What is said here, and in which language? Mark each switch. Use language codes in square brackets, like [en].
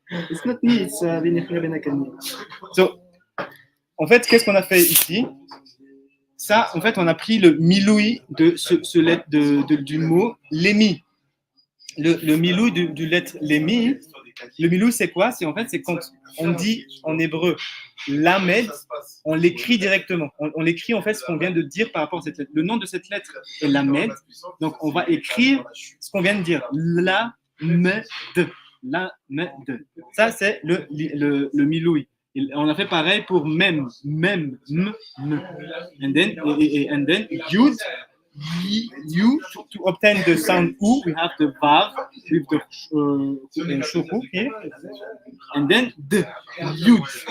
[en] It's not me, it's Nechemia ben Akane. [fr] So, en fait, qu'est-ce qu'on a fait ici? Ça, en fait, on a pris le miloui de du mot Lémi. Le miloui du lettre Lémi. Le miloui, c'est quoi? C'est quand on dit en hébreu Lamed, on l'écrit directement. On l'écrit en fait ce qu'on vient de dire par rapport à cette lettre. Le nom de cette lettre est Lamed. Donc, on va écrire ce qu'on vient de dire. Lamed. Lamed. Ça, c'est le miloui. On a fait pareil pour mem, m. [en] And then Yud, U. To obtain the sound U, we have the vav with the shuru here, and then the yud.